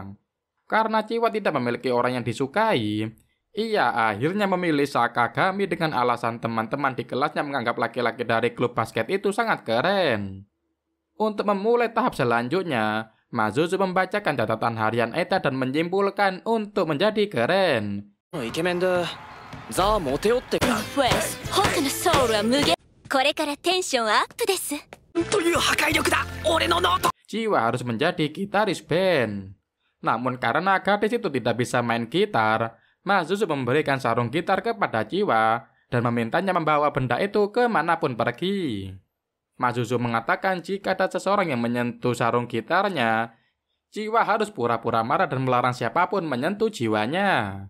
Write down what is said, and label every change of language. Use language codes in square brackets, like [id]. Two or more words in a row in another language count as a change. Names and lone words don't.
[id] Karena Jiwa tidak memiliki orang yang disukai, ia akhirnya memilih Sakagami dengan alasan teman-teman di kelasnya menganggap laki-laki dari klub basket itu sangat keren. Untuk memulai tahap selanjutnya, Mazuzu membacakan catatan harian Eita dan menyimpulkan untuk menjadi keren. [ja] イケメンでザ・モテよってかフェス僕のソウルは無限これからテンションアップですという破壊力だ俺のノート [id] Jiwa harus menjadi gitaris band. Namun karena gadis itu tidak bisa main gitar, Mazuzu memberikan sarung gitar kepada Jiwa dan memintanya membawa benda itu kemanapun pergi. Mazuzu mengatakan jika ada seseorang yang menyentuh sarung gitarnya, Jiwa harus pura-pura marah dan melarang siapapun menyentuh jiwanya.